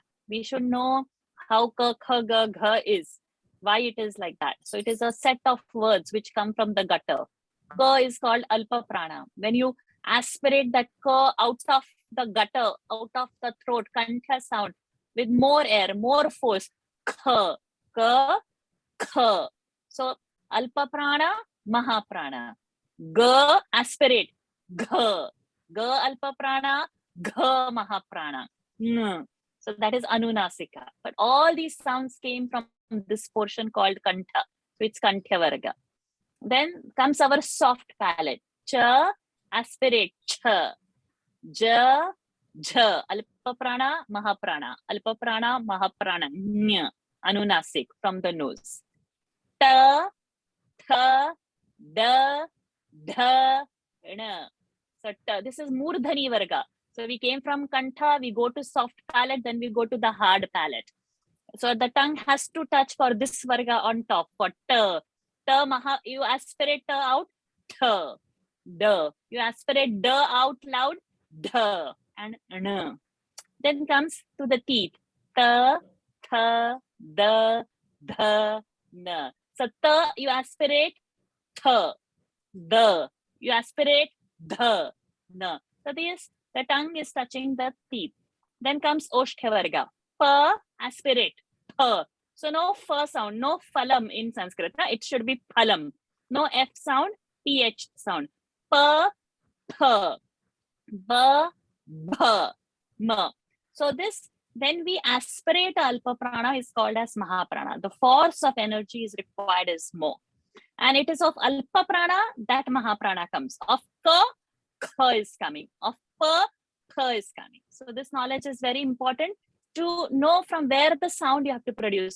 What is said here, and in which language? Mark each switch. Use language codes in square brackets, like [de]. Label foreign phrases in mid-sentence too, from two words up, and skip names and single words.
[en] We should know how ka, kha, ga, gha is, why it is like that. So it is a set of words which come from the gutter. Ka is called [sa] alpa prana. [en] When you aspirate that ka out of the gutter, out of the throat, kantha sound, with more air, more force, kha, ka, kha. So [sa] alpa prana, [en] mahaprana. Ga, aspirate, gha. Ga, [sa] alpa prana, [en] gha, mahaprana. So that is anunasika. But all these sounds came from this portion called kantha. So it's [sa] kantha varga. [en] Then comes our soft palate. Cha, aspirate, cha. Ja, jha. [sa] Alpa prana, mahaprana. Alpa prana, mahaprana. Nya. [en] Anunasik from the nose. Ta, tha, da, dha, na. So this is [sa] murdhani varga. [en] So we came from kantha, we go to soft palate, then we go to the hard palate. So the tongue has to touch for this varga on top. For ta, maha, you aspirate ta out, ta, da. You aspirate da out loud, da, and na. Then comes to the teeth. Ta, tha, da, dha, na. So ta, you aspirate, tha. the. You aspirate the. So this, the tongue is touching the teeth. Then comes Oshthavarga. Pa, aspirate. Pa. So no fa sound, no phalam in Sanskrit. It should be phalam. No F sound, PH sound. Pa, pa, ba, bha, ma. So this, when we aspirate [sa] alpa prana, [en] is called as Mahaprana. The force of energy is required is more. And it is of [sa] alpa prana [en] that Mahaprana comes. Of ka is coming. Of pa is coming. So this knowledge is very important to know from where the sound you have to produce.